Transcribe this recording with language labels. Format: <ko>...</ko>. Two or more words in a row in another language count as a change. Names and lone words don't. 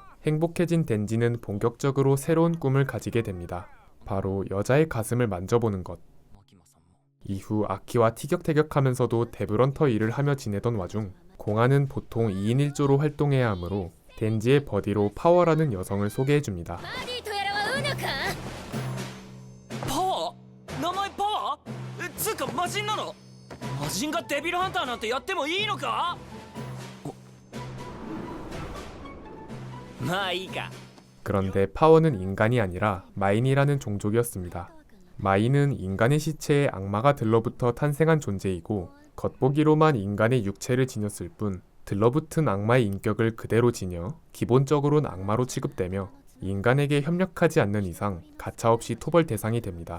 <ko>행복해진 덴지는 본격적으로 새로운 꿈을 가지게 됩니다. 바로 여자의 가슴을 만져보는 것. 이후 아키와 티격태격하면서도 데브런터 일을 하며 지내던 와중 공아는 보통 2인 1조로 활동해야 하므로 덴지의 버디로 파워라는 여성을 소개해줍니다.</ko> <ja>バディとやらはうぬか。パワー？名前パワー？つうか魔人なの？魔人がデビルハンターなんてやってもいいのか？まあいいか。</ja> <ko>그런데 파워는 인간이 아니라 마인이라는 종족이었습니다. 마인은 인간의 시체에 악마가 들러붙어 탄생한 존재이고 겉보기로만 인간의 육체를 지녔을 뿐 들러붙은 악마의 인격을 그대로 지녀 기본적으로는 악마로 취급되며 인간에게 협력하지 않는 이상 가차없이 토벌 대상이 됩니다.</ko>